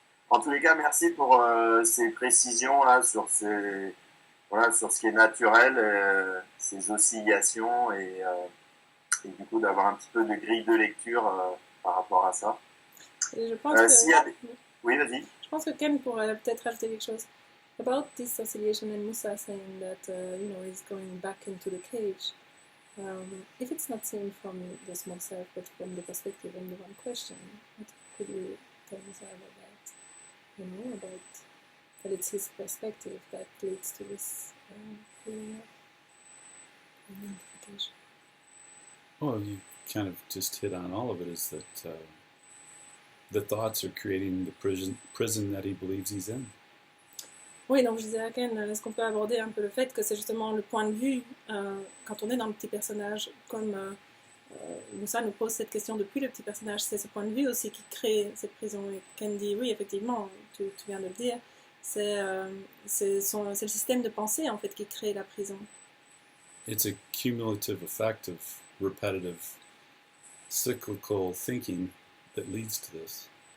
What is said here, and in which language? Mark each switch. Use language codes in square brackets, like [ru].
[fr] En tous les cas, merci pour ces précisions là sur ce qui est naturel, ces oscillations et du coup d'avoir un petit peu de grille de lecture par rapport à ça. Et je pense que... Oui, vas-y. Je pense que Ken pourrait peut-être rajouter quelque chose. [en] About this oscillation and Moussa saying that, he's going back into the cage. If it's not seen from the small self, but from the perspective of the one question, what could you tell Moussa about that? About that it's his perspective that leads to this feeling of identification. Well, you kind of just hit on all of it, is that the thoughts are creating the prison that he believes he's in. [fr] Oui, donc je disais à Ken, est-ce qu'on peut aborder un peu le fait que c'est justement le point de vue, quand on est dans le petit personnage, comme Moussa nous pose cette question depuis le petit personnage, c'est ce point de vue aussi qui crée cette prison. Et Ken dit, oui, effectivement, tu viens de le dire, c'est le système de pensée en fait qui crée la prison. [en] It's a cumulative effect of repetitive, cyclical thinking that leads to this.